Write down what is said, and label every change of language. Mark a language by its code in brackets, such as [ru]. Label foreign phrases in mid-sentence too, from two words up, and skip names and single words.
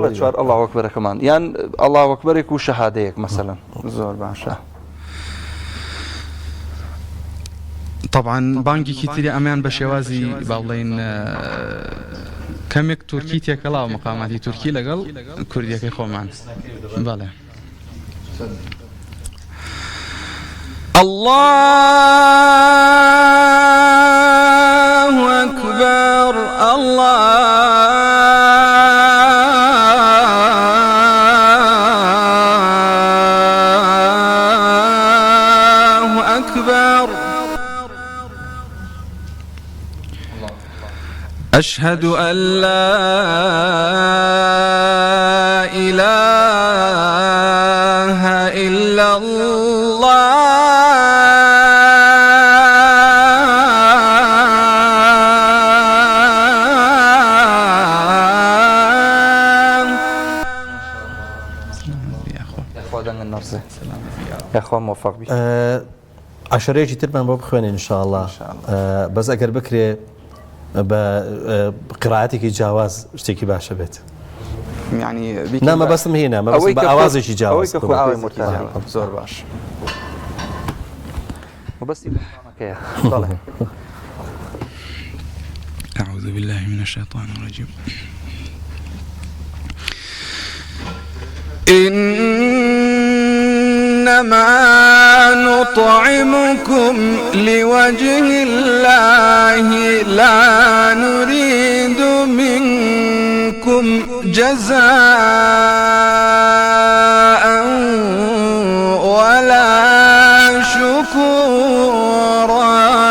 [ckb] بەڵێ چوار الله ئەکبەرەکەمان یان الله ئەکبەرێک و شەهادەیەک مەسەڵەن زۆر باشە طبعا بانگێکی تری ئەمیان بە شێوازی باڵێن کەمێک تورکی تێکەڵاو مقاماتی تورکی لەگەڵ کوردیەکەی خۆمان بەڵێ [ar] الله أكبر الله أكبر أشهد أن لا إله إلا الله [ckb] یاخوا موفق بی عشرەیەکی ترمان بۆ بخوێنین انشاءالله بەس ئەگەر بکرێ بە قراعەتێکی جیاواز شتێکی باشە بێت یعنی نامە بەستم هێنا بە ئاوازێکی جیاواز زۆر باش بەستی [ar] أعوذ بالله من الشيطان الرجيم إنما نطعمكم لوجه الله لا نريد منكم جزاء ولا شكورا